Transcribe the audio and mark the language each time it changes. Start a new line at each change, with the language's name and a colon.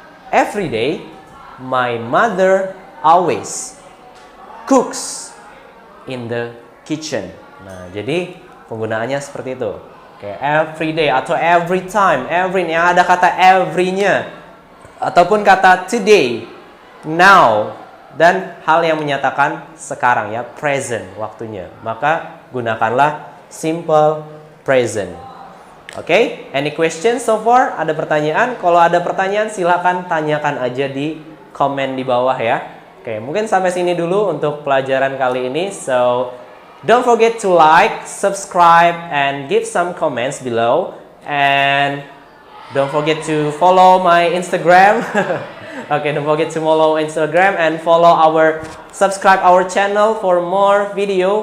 English: Every day my mother always cooks in the kitchen.
Indonesian: Nah, jadi penggunaannya seperti itu. Oke, every day atau every time, yang ada kata every-nya. Ataupun kata today, now, dan hal yang menyatakan sekarang ya, present waktunya. Maka gunakanlah simple present. Oke,
English: any questions so far?
Indonesian: Ada pertanyaan? Kalau ada pertanyaan silakan tanyakan aja di komen di bawah ya. Oke, mungkin sampai sini dulu untuk pelajaran kali ini.
English: So, don't forget to like, subscribe, and give some comments below. And don't forget to follow my Instagram. Okay, don't forget to follow Instagram and subscribe our channel for more video.